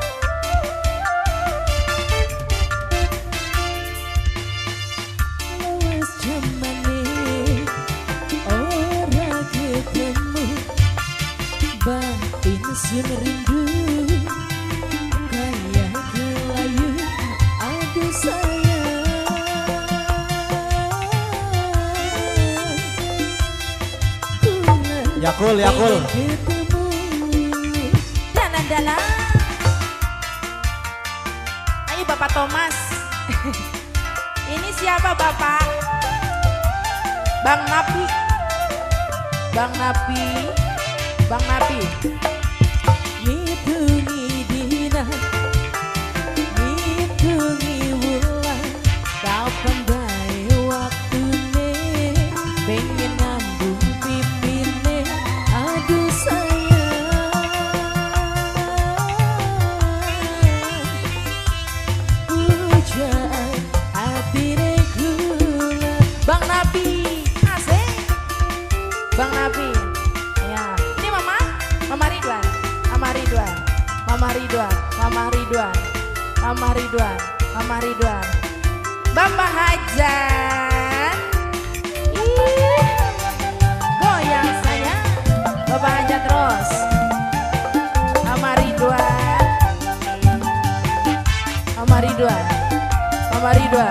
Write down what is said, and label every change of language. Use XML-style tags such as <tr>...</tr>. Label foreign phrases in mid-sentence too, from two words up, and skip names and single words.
<id>Batin rindu kayak kelayu, aduh sayang. Yakul, Yakul. Danan-danan. Ayo Bapak Thomas. Ini siapa Bapak? Bang Napi. Bang Napi. Bang Napi.</id> <jv>Ngitungi dina, ngitungi wulan, kapan bae waktune, pengen ngambung pipine, aduh sayang. Pujaan atine kula.</jv> <id>Bang Napi. Asik. Bang Napi. Ya. Ini Mama. Mama Ridwan. Mama Ridwan. Mama Ridwan. Mama Ridwan. Mama Ridwan. Mama Ridwan. Bapak Hajat. Ih. Goyang saya. Bapak Hajat terus. Mama Ridwan. Mama Ridwan. Mama Ridwan.</id>